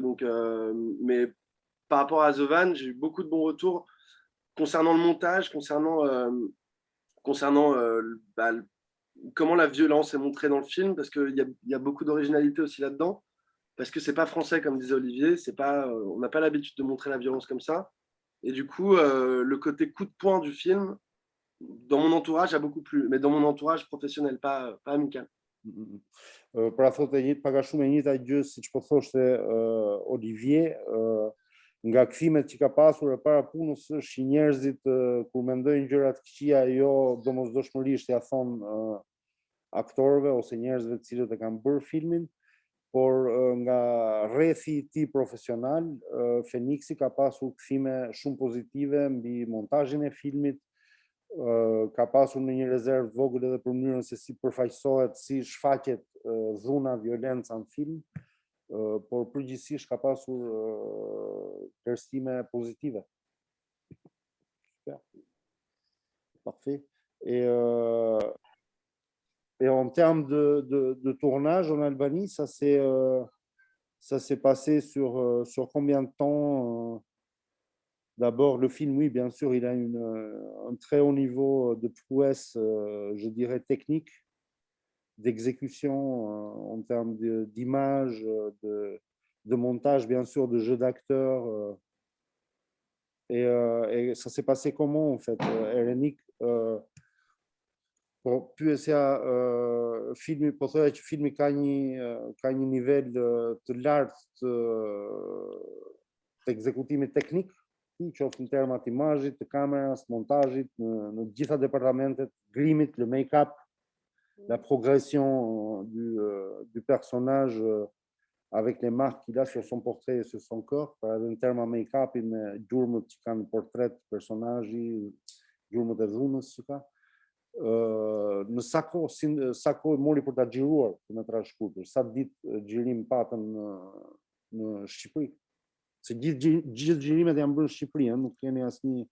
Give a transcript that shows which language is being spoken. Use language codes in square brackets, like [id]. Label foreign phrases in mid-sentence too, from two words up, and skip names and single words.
[fr] Donc, mais par rapport à The Van, j'ai eu beaucoup de bons retours concernant le montage, concernant bah, comment la violence est montrée dans le film, parce qu'il y a beaucoup d'originalité aussi là-dedans, parce que c'est pas français, comme disait Olivier, on n'a pas l'habitude de montrer la violence comme ça. Et du coup, le côté coup de poing du film, dans mon entourage, a beaucoup plu, mais dans mon entourage professionnel, pas amical. [sq] Pra thotë pak a shumë e njëjta gjë siç po thoshte Olivier, nga kthimet që ka pasur e para punës është që njerëzit kur mendojnë gjëra të këqija, jo domosdoshmërisht ja thonë aktorëve ose njerëzve të cilët e kanë bërë filmin, por nga rrethi i tij profesional, Phoenixi ka pasur kthime shumë pozitive mbi montazhin e filmit, ka pasur në një rezervë vogël edhe për mënyrën se si përfaqësohet, si shfaqet dhuna, violenca në film, por përgjithsisht ka pasur përstime pozitive. [fr] Super. Parfait. Et en termes de tournage en Albanie, ça s'est passé sur combien de temps? D'abord, le film, oui, bien sûr, il a un très haut niveau de prouesse, je dirais, technique, d'exécution en termes d'image, de montage, bien sûr, de jeu d'acteurs. Et ça s'est passé comment, en fait, Erenik? [sq] Po pyesja filmi, po thoya që filmi ka një nivel të lartë të ekzekutimit teknik, qoftë në termat imazhit, të kameras, montazhit, në gjitha departamentet, grimit, [fr] le make-up, la progression du personnage avec les marques qu'il a sur son portrait et sur son corps, [sq] pra edhe në terma make-upit me gjurmët që kanë portret personazhi, gjurmët e dhunës që ka. Në sa kohë mori për ta xhiruar kilometrazh shkurtër, sa ditë xhirim patën në Shqipëri? Se gjithë xhirimet janë bërë në Shqipëri, nuk keni asnjë.